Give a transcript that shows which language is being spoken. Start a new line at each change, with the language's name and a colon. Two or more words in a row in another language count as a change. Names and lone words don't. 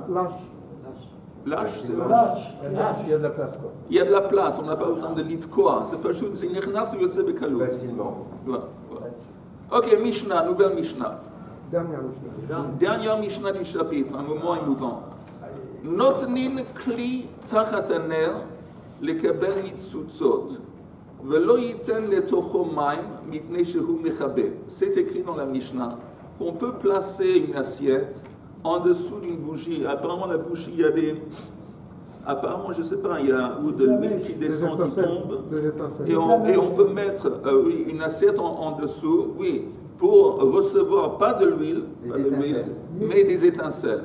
French: Lâche. Lâche, c'est lâche. Il y a de la place, quoi. Il y a de la place, on n'a pas besoin de litkoa. C'est pas juste, c'est nirnas ou
Hebrew: יוצא בקלות.
French: Facilement. Voilà, voilà. Ok, Mishnah, nouvelle Mishnah. Dernière Mishnah. Dernière Mishnah du chapitre, un moment émouvant.
Hebrew: נותנין כלי תחת הנר לקבל ניצוצות. ולא יתן לתוכו מים מפני שהוא מכבה.
French: C'est écrit dans la Mishnah qu'on peut placer une assiette en dessous d'une bougie. Apparemment, la bougie, il y a des... Apparemment, je ne sais pas, il y a ou de l'huile qui descend, qui tombe. Des étincelles. Et on peut mettre oui, une assiette en dessous, oui, pour recevoir pas de l'huile, mais des étincelles.